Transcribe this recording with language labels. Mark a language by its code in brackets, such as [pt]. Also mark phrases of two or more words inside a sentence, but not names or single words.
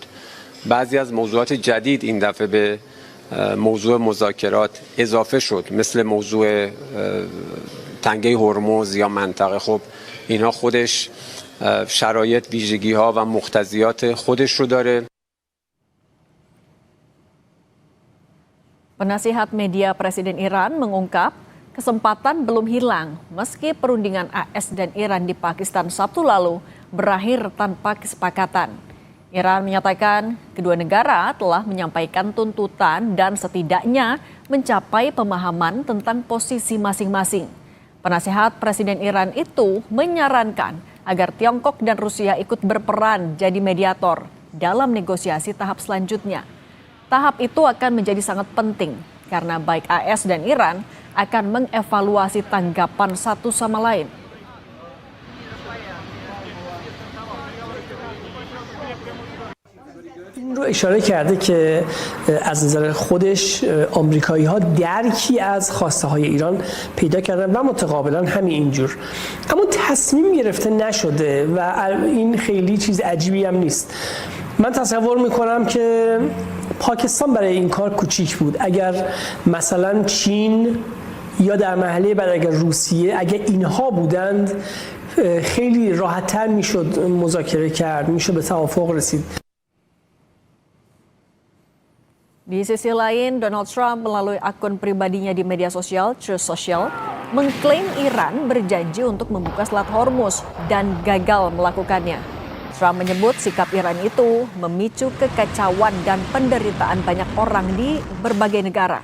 [fa] بعضی از موضوعات جدید این دفعه به موضوع مذاکرات اضافه شد، مثل موضوع تنگه هرمز یا منطقه. خب اینها خودش شرایط، ویژگی‌ها و مقتضیات خودش رو داره. [id] Penasihat media Presiden Iran mengungkap kesempatan belum hilang meski perundingan AS dan Iran di Pakistan Sabtu lalu berakhir tanpa kesepakatan. Iran menyatakan kedua negara telah menyampaikan tuntutan dan setidaknya mencapai pemahaman tentang posisi masing-masing. Penasihat Presiden Iran itu menyarankan agar Tiongkok dan Rusia ikut berperan jadi mediator dalam negosiasi tahap selanjutnya. Tahap itu akan menjadi sangat penting karena baik AS dan Iran akan mengevaluasi tanggapan satu sama lain. [fa] این رو اشاره کرده که از نظر خودش آمریکایی ها درکی از خواسته های ایران پیدا کردن و متقابلا همین اینجور، اما تصمیم گرفته نشده و این خیلی چیز عجیبی هم نیست. من تصور میکنم که پاکستان برای این کار کوچیک بود. اگر مثلا چین یا در مرحله بعد اگر روسیه، اگر اینها بودند خیلی راحت‌تر میشد مذاکره کرد، میشد به توافق رسید. [id] Di sisi lain, Donald Trump melalui akun pribadinya di media sosial Truth Social mengklaim Iran berjanji untuk membuka Selat Hormuz dan gagal melakukannya. Trump menyebut sikap Iran itu memicu kekacauan dan penderitaan banyak orang di berbagai negara.